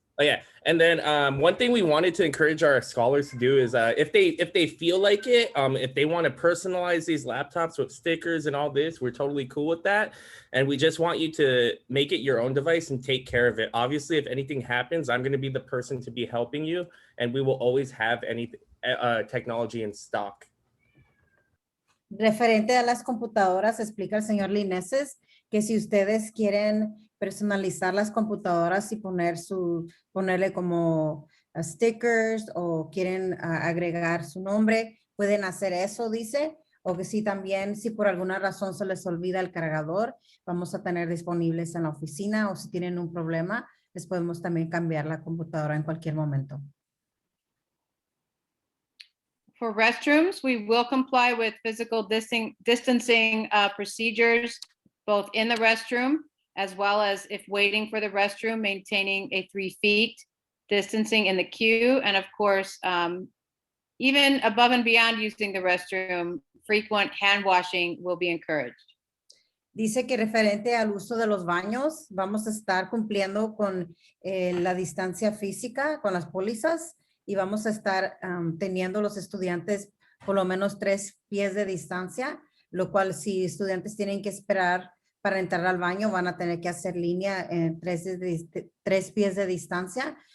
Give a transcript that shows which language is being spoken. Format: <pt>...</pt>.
<en>Oh yeah, and then one thing we wanted to encourage our scholars to do is if they feel like it, if they want to personalize these laptops with stickers and all this, we're totally cool with that. And we just want you to make it your own device and take care of it. Obviously, if anything happens, I'm going to be the person to be helping you, and we will always have any technology in stock.</en> <es>Referente a las computadoras, explica el señor Lineses que si ustedes quieren personalizar las computadoras y ponerle como stickers o quieren agregar su nombre, pueden hacer eso, dice. O que si también, si por alguna razón se les olvida el cargador, vamos a tener disponibles en la oficina, o si tienen un problema, les podemos también cambiar la computadora en cualquier momento.</es> <en>For restrooms, we will comply with physical distancing procedures, both in the restroom, as well as if waiting for the restroom, maintaining a 3 feet distancing in the queue. And of course, even above and beyond using the restroom, frequent hand washing will be encouraged.</en> <es>Dice que referente al uso de los baños, vamos a estar cumpliendo con la distancia física, con las pólizas, y vamos a estar teniendo los estudiantes por lo menos 3 pies de distancia, lo cual si estudiantes tienen que esperar para entrar al baño, van a tener que hacer línea en 3 pies de distancia.</es>